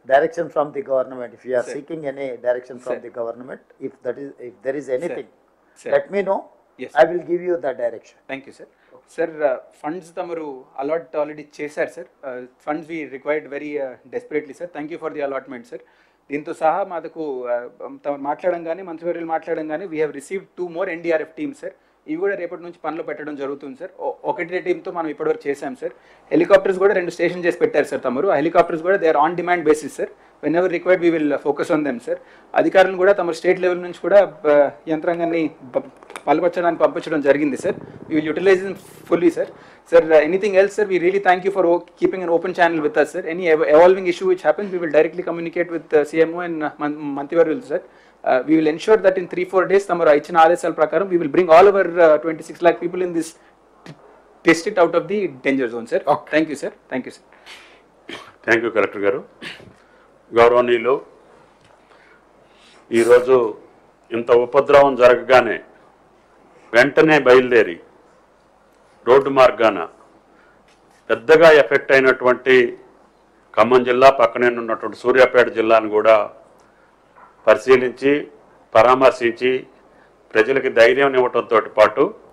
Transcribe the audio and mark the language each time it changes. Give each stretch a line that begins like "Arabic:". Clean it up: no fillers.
English: direction from the government, if you are sir, seeking any direction from sir, the government, if there is anything, sir, let me know. yes I will give you the direction. Thank you sir. Sir, funds
Telugu: tamaru
English: allot already
Telugu: chesar
English: sir. Funds we required very desperately sir. Thank you for the allotment sir.
Telugu: దీంతో సహా మాకు మాట్లాడంగానే మంత్రివర్యులు మాట్లాడంగానే
English: we have received 2 more NDRF teams
Telugu: sir. ఇవి కూడా రేపటి నుంచి పనిలో పెట్టడం జరుగుతుంది సార్. ఒకటే టీంతో మనం ఇప్పటివరకు చేశాం సార్. హెలికాప్టర్స్ కూడా 2 స్టేషన్ చేసి పెట్టారు సార్ తమరు. ఆ హెలికాప్టర్స్ కూడా
English: They are on demand basis sir. Whenever required we will focus on them sir.
Telugu: అధికారులను కూడా తమ స్టేట్ లెవెల్ నుంచి కూడా యంత్రాంగాన్ని పాల్పరచడానికి పంపించడం జరిగింది sir.
English: We will utilize fully sir. Sir anything else sir, we really thank you for keeping an open channel with us sir. Any evolving issue which happens we will directly communicate with CMO and మంత్రివర్యులు సార్. We will ensure that in 3-4 days
Telugu: tamaru ichina adesal prakaram
English: we will bring all our 26 lakh people in this district out of the danger zone sir. Okay. Thank you sir. Thank you sir. Thank you Collector garu.
Telugu: గౌరవనీయులు, ఈరోజు ఇంత ఉపద్రవం జరగగానే వెంటనే బయలుదేరి road మార్గాన పెద్దగా effect అయినటువంటి ఖమ్మం జిల్లా పక్కనే ఉన్నటువంటి సూర్యాపేట జిల్లాను కూడా పరిశీలించి పరామర్శించి ప్రజలకి ధైర్యం ఇవ్వడంతో పాటు